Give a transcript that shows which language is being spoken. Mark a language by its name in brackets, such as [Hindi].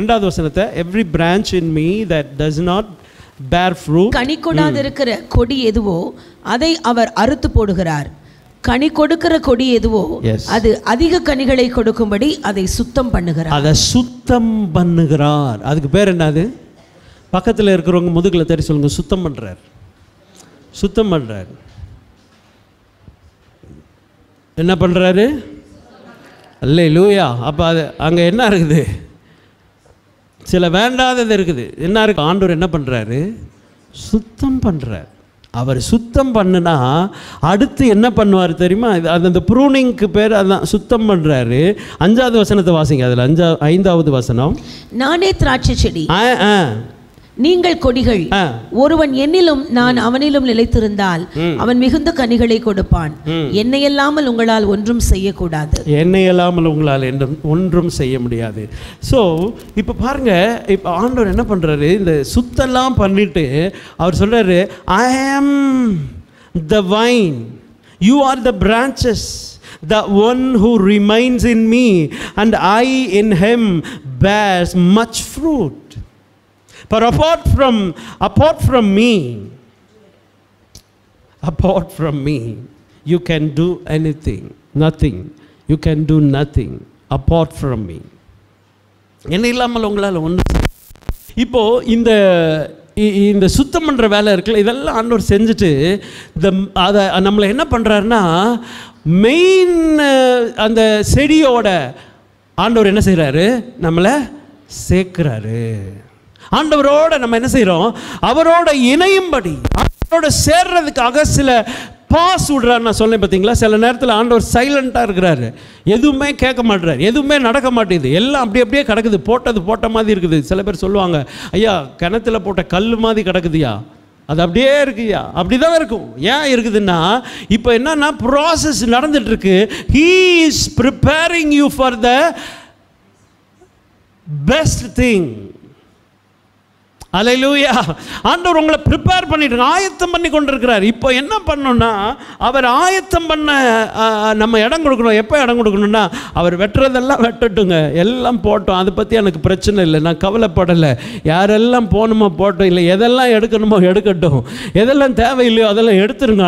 [Tamil] 2வது வசனத்தை, [English] every branch in me that does not bear fruit, [Tamil] கனி கொடாதிருக்கிற கொடி எதுவோ அதை அவர் அறுத்து போடுகிறார். கனி கொடுக்கிற கொடி எதுவோ அது அதிக கனிகளை கொடுக்கும்படி அதை சுத்தம் பண்ணுகிறார். அதை சுத்தம் பண்ணுகிறார். அதுக்கு பேர் என்னது? பக்கத்தில் இருக்கிறவங்க முதுகில் தெரி சொல்லுங்க, சுத்தம் பண்றார், சுத்தம் பண்றார். என்ன பண்றாரு? அல்லேலூயா. அப்போ அது அங்கே என்ன இருக்குது? சில வேண்டாதது இருக்குது. என்ன இருக்கு? ஆண்டவர் என்ன பண்ணுறாரு? சுத்தம் பண்ணுறார். அவர் சுத்தம் பண்ணுனா அடுத்து என்ன பண்ணுவார் தெரியுமா? அது அந்த ப்ரூனிங்க்கு பேர் அதான், சுத்தம் பண்ணுறாரு. 5வது வசனத்தை வாசிங்க. அதில் 5வது வசனம், நானே திராட்சை செடி, நீங்கள் கொடிகள். ஒருவன் என்னிலும் நான் அவனிலும் நிலைத்திருந்தால் அவன் மிகுந்த கனிகளை கொடுப்பான். என்னை இல்லாமல் உங்களால் ஒன்றும் செய்யக்கூடாது. என்னை இல்லாமல் உங்களால் ஒன்றும் செய்ய முடியாது. ஸோ இப்போ பாருங்க, இப்போ ஆண்டவர் என்ன பண்றாரு? இந்த சுத்தெல்லாம் பண்ணிட்டு அவர் சொல்றாரு, [English] I am the vine, you are the branches, the one who remains in me and I in him bears much fruit. For apart from me, apart from me you can do anything, nothing. You can do nothing apart from me. [Tamil] என்ன இல்லாமல் உங்களால் ஒன்று. இப்போது இந்த சுத்தம் பண்ணுற வேலை இருக்குல்ல, இதெல்லாம் ஆண்டவர் செஞ்சுட்டு அதை நம்மளை என்ன பண்ணுறாருன்னா, மெயின் அந்த செடியோட ஆண்டவர் என்ன செய்கிறாரு, நம்மளை சேர்க்கிறாரு. ஆண்டவரோட நம்ம என்ன செய்கிறோம், அவரோட இணையும்படி, அவரோட சேர்றதுக்காக சில பாஸ் விடுறாரு. நான் சொன்னேன் பார்த்தீங்களா, சில நேரத்தில் ஆண்டவர் சைலண்ட்டாக இருக்கிறாரு, எதுவுமே கேட்க மாட்டுறாரு, எதுவுமே நடக்க மாட்டேங்குது, எல்லாம் அப்படியே கிடக்குது, போட்ட மாதிரி இருக்குது. சில பேர் சொல்லுவாங்க, ஐயா கிணத்துல போட்ட கல் மாதிரி கிடக்குதுயா, அது அப்படியே இருக்குயா. அப்படி தான் இருக்கும். ஏன் இருக்குதுன்னா, இப்போ என்னன்னா ப்ராசஸ் நடந்துட்டுருக்கு. [English] He is preparing you for the best thing. [Tamil] அல்லேலூயா. ஆண்டவர் உங்களை ப்ரிப்பேர் பண்ணிட்டு ஆயத்தம் பண்ணி கொண்டு இருக்கிறார். இப்போ என்ன பண்ணணும்னா, அவர் ஆயத்தம் பண்ண நம்ம இடம் கொடுக்கணும். எப்போ இடம் கொடுக்கணும்னா, அவர் வெட்டுறதெல்லாம் வெட்டட்டுங்க, எல்லாம் போட்டோம், அதை பற்றி எனக்கு பிரச்சனை இல்லை, நான் கவலைப்படலை, யாரெல்லாம் போகணுமோ போட்டோம், இல்லை எதெல்லாம் எடுக்கணுமோ எடுக்கட்டும், எதெல்லாம் தேவையில்லையோ அதெல்லாம் எடுத்துருங்க.